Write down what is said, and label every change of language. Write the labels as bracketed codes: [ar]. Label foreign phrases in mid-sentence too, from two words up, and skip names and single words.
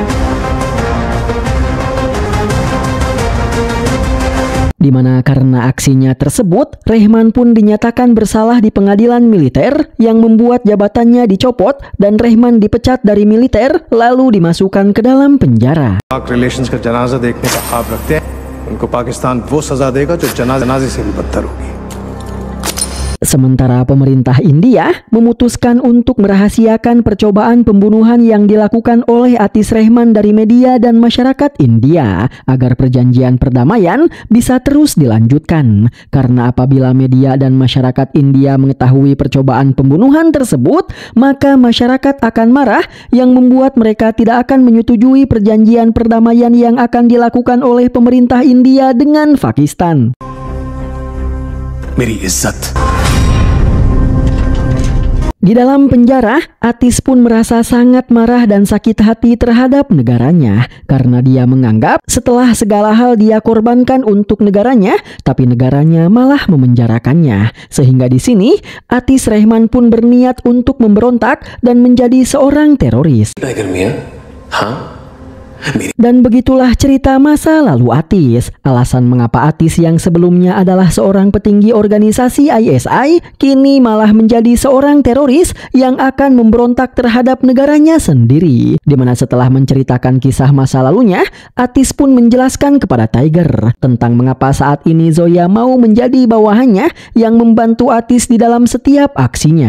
[id] Di mana karena aksinya tersebut, Rehman pun dinyatakan bersalah di pengadilan militer yang membuat jabatannya dicopot dan Rehman dipecat dari militer lalu dimasukkan ke dalam penjara. [hi] रिलेशंस का जनाजा देखने का ख्वाब रखते हैं, उनको पाकिस्तान वो सजा देगा जो जनाजे से भी बदतर होगी. [id] Sementara pemerintah India memutuskan untuk merahasiakan percobaan pembunuhan yang dilakukan oleh Atish Rahman dari media dan masyarakat India agar perjanjian perdamaian bisa terus dilanjutkan. Karena apabila media dan masyarakat India mengetahui percobaan pembunuhan tersebut, maka masyarakat akan marah yang membuat mereka tidak akan menyetujui perjanjian perdamaian yang akan dilakukan oleh pemerintah India dengan Pakistan. [hi] मेरी इज्जत. [id] Di dalam penjara, Atish pun merasa sangat marah dan sakit hati terhadap negaranya karena dia menganggap setelah segala hal dia korbankan untuk negaranya, tapi negaranya malah memenjarakannya. Sehingga di sini, Atish Rahman pun berniat untuk memberontak dan menjadi seorang teroris. [hi] टाइगर मियां, हाँ? [id] Dan begitulah cerita masa lalu Atish. Alasan mengapa Atish yang sebelumnya adalah seorang petinggi organisasi ISI, kini malah menjadi seorang teroris yang akan memberontak terhadap negaranya sendiri. Dimana setelah menceritakan kisah masa lalunya, Atish pun menjelaskan kepada Tiger tentang mengapa saat ini Zoya mau menjadi bawahannya yang membantu Atish di dalam setiap aksinya.